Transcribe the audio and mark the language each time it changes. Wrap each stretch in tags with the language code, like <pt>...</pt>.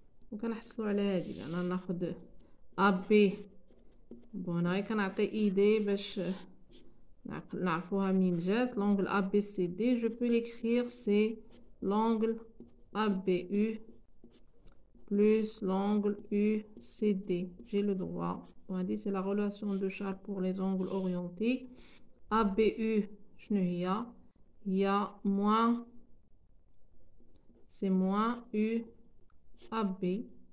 <fr>Donc, on a</fr> <ar>هذه أنا ناخد</ar> <fr>AB.</fr> <ar>Bon, هاي كنعطي idée باش نعرفوها منين جات.</ar> <fr>L'angle ABCD, je peux l'écrire, c'est l'angle ABU plus l'angle UCD. J'ai le droit. On a dit c'est la relation de Charles pour les angles orientés. ABU, il y a moins, c'est moins UAB.</fr>